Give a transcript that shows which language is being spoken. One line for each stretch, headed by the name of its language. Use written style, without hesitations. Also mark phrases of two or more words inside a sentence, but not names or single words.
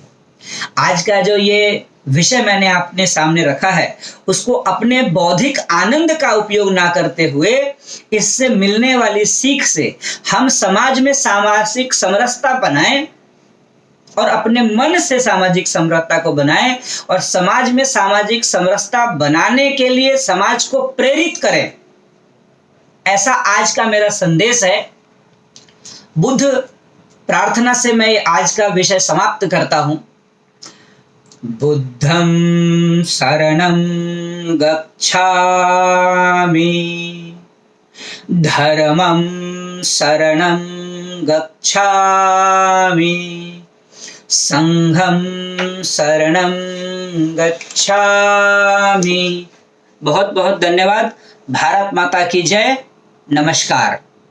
Hindi: आज का जो ये विषय मैंने अपने सामने रखा है, उसको अपने बौद्धिक आनंद का उपयोग ना करते हुए इससे मिलने वाली सीख से हम समाज में सामाजिक समरसता बनाएं और अपने मन से सामाजिक समरसता को बनाएं, और समाज में सामाजिक समरसता बनाने के लिए समाज को प्रेरित करें। ऐसा आज का मेरा संदेश है। बुद्ध प्रार्थना से मैं आज का विषय समाप्त करता हूं।
Pali: बुद्धं शरणं गच्छामि, धर्मं शरणं गच्छामि, संघं शरणं गच्छामि।
Hindi: बहुत बहुत धन्यवाद। भारत माता की जय। नमस्कार।